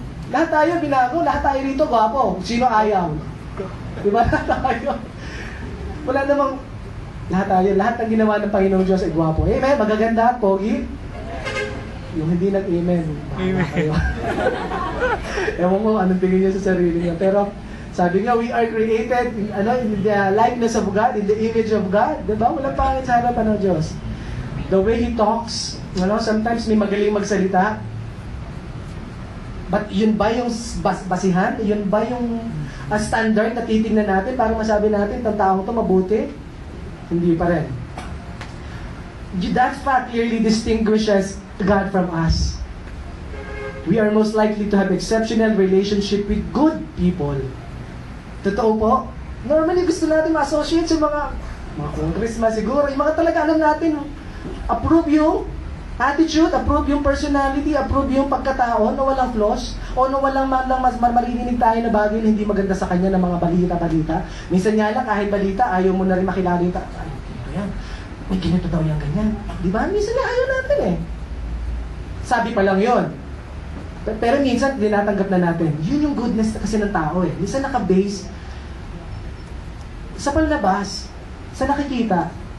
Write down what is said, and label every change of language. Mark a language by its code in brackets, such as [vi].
[tl] Lahat tayo binago, lahat tayo rito gwapo. Sino ayaw? Di ba? Lahat tayo. Wala namang, lahat ng ginawa ng Panginoong Diyos ay gwapo. Amen? Magaganda, pogi. Yung hindi nag-amen. Amen. Ewan ko anong tingin niya sa sarili niya. Pero Sabi nga, [en] we are created in the likeness of God, in the image of God. [tl] Diba? Walang pangit sa harapan ng Diyos. [en] The way He talks, sometimes [tl] may magaling magsalita. But yun ba yung basihan? Yun ba yung standard na titingnan natin para masabi natin, itong taong to mabuti? Hindi pa rin. [en] That fact clearly distinguishes God from us. We are most likely to have exceptional relationship with good people. [tl] Totoo po. Normally gusto natin ma-associate sa mga congressman siguro. Yung mga talaga alam natin, approve yung attitude, approve yung personality, approve yung pagkatao na walang flaws, o na walang mas maririnig tayo na bagay na hindi maganda sa kanya ng mga balita-balita. Minsan nga lang, kahit balita, ayaw mo na rin makilala yung ay, ito yan. May ganito daw yan, ganyan. Di ba? Minsan nga ayaw natin eh. Sabi pa lang yun. Pero minsan, tinatanggap na natin. Yun yung goodness kasi ng tao eh. Minsan naka-base sa panlabas, sa nakikita.